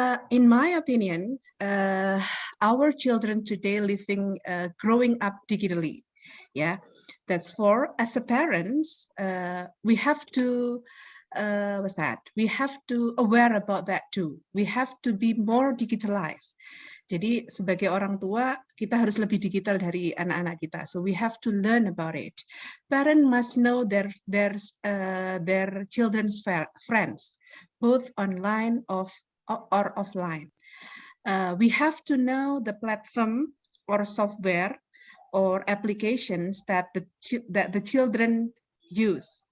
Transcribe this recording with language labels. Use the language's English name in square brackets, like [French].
[English] In my opinion, our children today growing up digitally. Yeah, that's for as a parents, we have to what's that? We have to aware about that too. We have to be more digitalized. [Indonesian] Jadi sebagai orang tua kita harus lebih digital dari anak-anak kita. [English] So we have to learn about it. Parents must know their children's friends, both online or offline. We have to know the platform or software or applications that the children use.